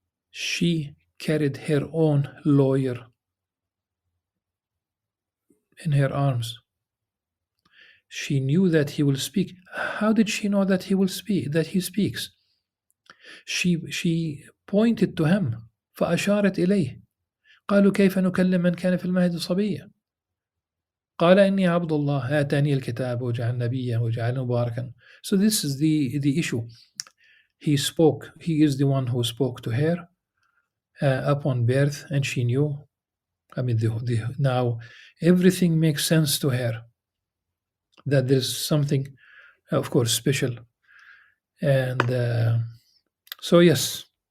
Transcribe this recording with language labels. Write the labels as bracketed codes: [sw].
[en] She carried her own lawyer in her arms. She knew that he will speak. How did she know that he will speak, that he speaks? She pointed to him. [ar] فأشارت إليه. قالوا كيف نكلم من كان في المهد صبيا قال إني عبد الله آتاني الكتاب وجعل نبيا وجعل مباركا. [en] So this is the issue. He spoke. He is the one who spoke to her upon birth, and she knew. I mean, now everything makes sense to her, that there's something, of course, special. And so yes.